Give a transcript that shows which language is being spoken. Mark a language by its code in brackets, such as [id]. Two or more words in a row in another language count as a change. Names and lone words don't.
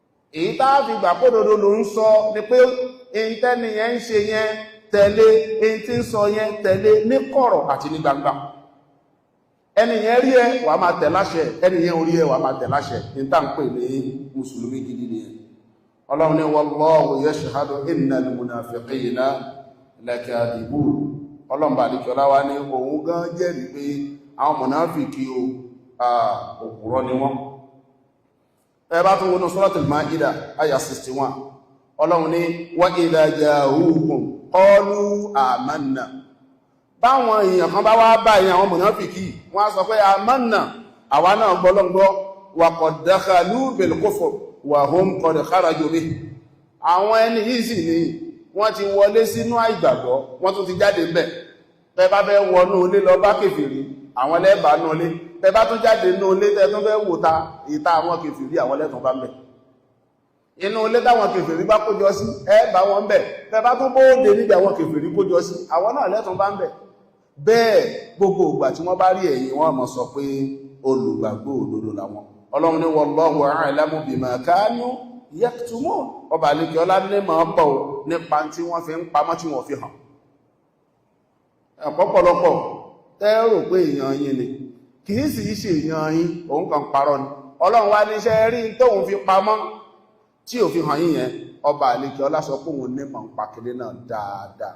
[yo] èyí tá fi gbà pé òdodo ló ń sọ ni pé èyí tẹ́ni yẹn ń ṣe yẹn tẹ̀lé, èyí tí ń sọ yẹn tẹ̀lé ní kọ̀rọ̀ àti ní gbangba. ẹni yẹn rí ẹ wà máa tẹ̀ láṣẹ, ẹni yẹn orí ẹ wà máa tẹ̀ láṣẹ. ní tá ń pè ní mùsùlùmí gidi nìyẹn. ọlọ́run ní [ar] والله يشهد إن المنافقين لكاذبون. [yo] ọlọ́run bá dìkọ̀ láwa ní òun gan jẹ́rìí pé àwọn mùnáfìkì òpùrọ́ ni wọ́n. ẹ bá tún wọnú Suratul Maida àyà 61, ọlọ́run ní [ar] وإذا جاءوكم قالوا آمنا. [yo] báwọn èèyàn kan bá wá báyìí àwọn mùnáfìkì wọ́n á sọ pé amanna, àwa náà gbọ́lọ́gbọ́, [ar] وقد دخلوا بالكفر وهم قد خرجوا به. [yo] àwọn ẹni yìí sì ni wọ́n ti wọlé sínú àìgbàgbọ́, wọ́n tún ti jáde ńbẹ̀. tẹ́ bá fẹ́ wọnú ilé lọ bá kèfèrí, àwọn lẹ́bàá nú ilé. tẹ́ bá tún jáde nú ilé tẹ́ tún fẹ́ wò ta ìta àwọn kèfèrí, àwọn lẹ́tùn bá ńbẹ̀. inú ilé táwọn kèfèrí bá kójọ sí, ẹ bá wọn ńbẹ̀. tẹ́ bá tún bóde níbi àwọn kèfèrí kójọ sí, àwọn náà lẹ́tùn bá ńbẹ̀. bẹ́ẹ̀ gbogbo ìgbà tí wọ́n bá rí ẹ̀yin wọ́n mọ̀ sọ pé olùgbàgbọ́ òdodo làwọn. ọlọ́run ní [ar] والله أعلم بما كانوا يكتمون. [yo] ọba àlekè ọlá ní máa pọ̀ nípa tí wọ́n fi ń pamọ́ tí wọ́n fi hàn. ọ̀pọ̀lọpọ̀ tẹ́rò pé èèyàn yín ni, kì í sì í ṣe èèyàn yín, òun kàn parọ́ ni. ọlọ́run wá ní iṣẹ́ rí tóun fi pamọ́ tí ò fi hàn yín yẹn, ọba àlekè ọlá sọ pé òun ní máa ń pa kéde náà dáadáa.